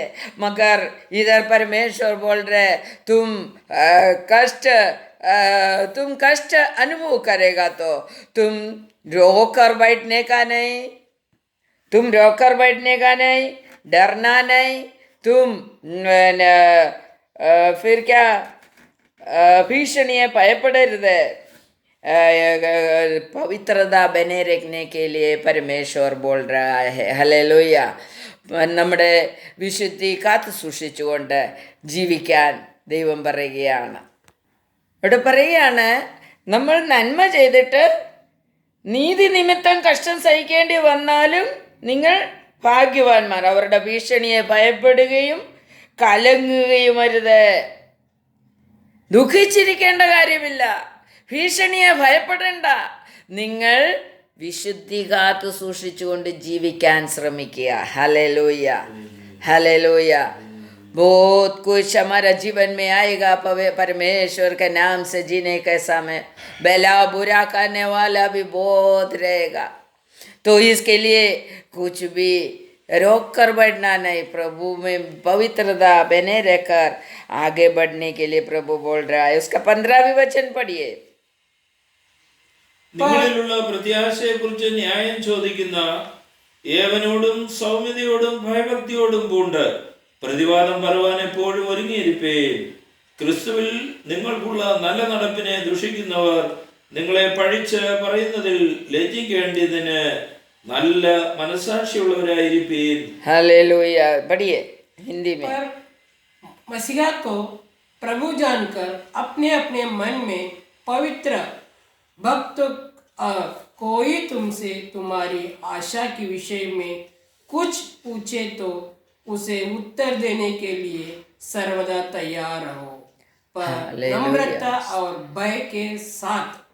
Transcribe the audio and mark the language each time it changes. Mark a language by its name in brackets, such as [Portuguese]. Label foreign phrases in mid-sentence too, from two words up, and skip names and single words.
[Hindi] मगर इधर परमेश्वर बोल रहे तुम कष्ट अनुभव करेगा तो तुम रोकर बैठने का नहीं, तुम रोकर बैठने का नहीं, डरना नहीं. तुम फिर क्या [Malayalam] भीषणिയെ ഭയപ്പെടരുത്. [Hindi] पवित्रता बने रखने के लिए परमेश्वर बोल रहा है. हालेलुया. [Malayalam] നമ്മുടെ വിശുദ്ധി കാത്തു സൂക്ഷിച്ചുകൊണ്ട് ജീവിക്കാൻ ദൈവം പറയുകയാണ്. ഇവിടെ പറയുകയാണ്, നമ്മൾ നന്മ ചെയ്തിട്ട് നീതി നിമിത്തം കഷ്ടം സഹിക്കേണ്ടി വന്നാലും നിങ്ങൾ ഭാഗ്യവാന്മാർ. അവരുടെ ഭീഷണിയെ ഭയപ്പെടുകയും കലങ്ങുകയും അരുത്. ദുഃഖിച്ചിരിക്കേണ്ട കാര്യമില്ല, ഭീഷണിയെ ഭയപ്പെടേണ്ട. നിങ്ങൾ വിശുദ്ധി കാത്തു സൂക്ഷിച്ചുകൊണ്ട് ജീവിക്കാൻ ശ്രമിക്കുക. ഹല്ലേലൂയ. ഹല്ലേലൂയ. [Hindi] बहुत कुछ हमारा जीवन में आएगा. परमेश्वर के नाम से जीने के समय भला बुरा करने वाला भी बहुत रहेगा. तो इसके लिए कुछ भी रोक कर बढ़ना नहीं, प्रभु में पवित्रता बने रहकर आगे बढ़ने के लिए प्रभु बोल रहा है. उसका 15वां वचन पढ़िए. [Malayalam] നിങ്ങളിലുള്ള പ്രത്യാശയെ കുറിച്ച് ന്യായം ചോദിക്കുന്ന ഏവനോടും സൗമ്യതയോടും ഭയഭക്തിയോടും പൂണ്ട് പ്രതിവാദം പറയുവാൻ എപ്പോഴും ഒരുങ്ങിയിരിപ്പേ. ക്രിസ്തുവിൽ നിങ്ങൾക്കുള്ള നല്ല നടപ്പിനെ ദുഷിക്കുന്നവർ നിങ്ങളെ പഴിച്ച് പറയുന്നതിൽ ലജ്ജിക്കേണ്ടതിന് നല്ല മനസാക്ഷിയുള്ളവരായിരിപ്പീൻ. [Hindi] हालेलुया. पढ़िए हिंदी में. पर मसीहा को प्रभु जानकर अपने अपने मन में पवित्र भक्त कोई तुमसे तुम्हारी आशा के विषय में कुछ पूछे तो उसे उत्तर देने के लिए सर्वदा तैयार रहो, पर नम्रता और भय के साथ